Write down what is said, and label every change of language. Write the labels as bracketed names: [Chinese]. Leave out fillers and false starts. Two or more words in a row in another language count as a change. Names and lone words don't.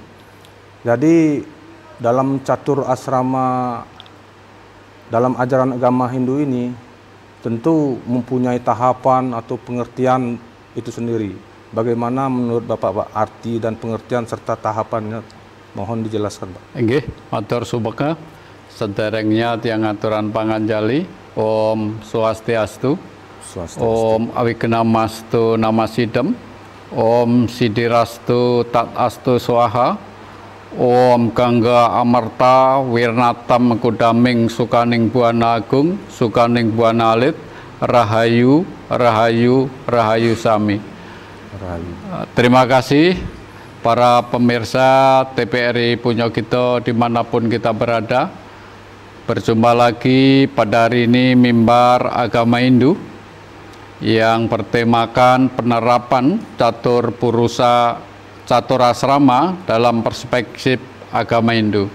[Indonesian] Jadi dalam catur asrama dalam ajaran agama Hindu ini tentu mempunyai tahapan atau pengertian itu sendiri. Bagaimana menurut Bapak Pak arti dan pengertian serta tahapannya? Mohon dijelaskan Pak. [Balinese] Nggih, matur subaka. Sederengnya tiang aturan panganjali. [Sanskrit] Om Swastiastu. Om Awignam Astu Nama Sidam. Om Sidirastu Tat Astu Swaha. Om Gangga Amarta Wirnatam Kudaming Sukaning Buana Agung Sukaning Buana Alit. [Balinese] Rahayu Rahayu Rahayu Sami. [Indonesian] Terima kasih para pemirsa TPRI Punyokito dimanapun kita berada. Berjumpa lagi pada hari ini Mimbar Agama Hindu yang bertemakan penerapan catur purusa catur asrama dalam perspektif agama Hindu.